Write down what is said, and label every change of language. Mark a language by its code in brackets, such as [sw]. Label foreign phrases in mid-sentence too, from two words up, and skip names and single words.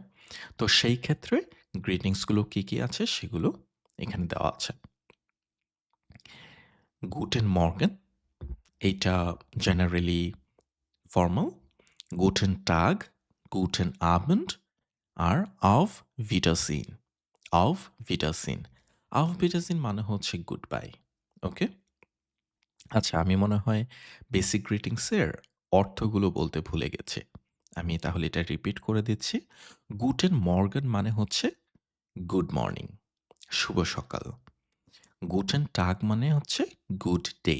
[bn] তো সেই ক্ষেত্রে গ্রিটিংস গুলো কি আছে সেগুলো এখানে দেওয়া আছে। [de] Guten Morgen [bn] এইটা [en] generally formal. [de] Guten Tag, Guten Abend আর auf Wiedersehen. auf Wiedersehen. auf Wiedersehen [bn] মানে হচ্ছে [en] good bye. [bn] ওকে? আচ্ছা আমি মনে হয় [en] basic greetings [bn] এর অর্থগুলো বলতে ভুলে গেছি। আমি তাহলে এটা রিপিট করে দিচ্ছি। [de] Guten Morgen [bn] মানে হচ্ছে [en] good morning, [bn] শুভ সকাল। [de] Guten Tag [bn] মানে হচ্ছে [en] good day.